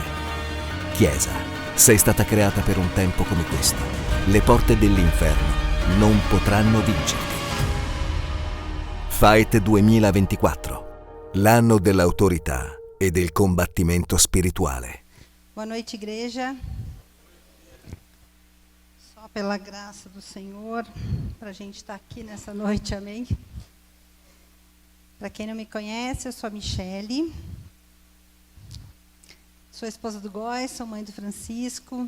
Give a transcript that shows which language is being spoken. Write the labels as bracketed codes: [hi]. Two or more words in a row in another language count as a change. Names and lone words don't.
[it] Chiesa, sei stata creata per un tempo come questo. Le porte dell'inferno non potranno vincerti. Fight 2024, l'anno dell'autorità e del combattimento spirituale. [pt] Boa noite, igreja. Só pela graça do Senhor, para a gente estar aqui nessa noite, amém? Para quem não me conhece, eu sou a Michele. Sou a esposa do Góis, sou mãe do Francisco.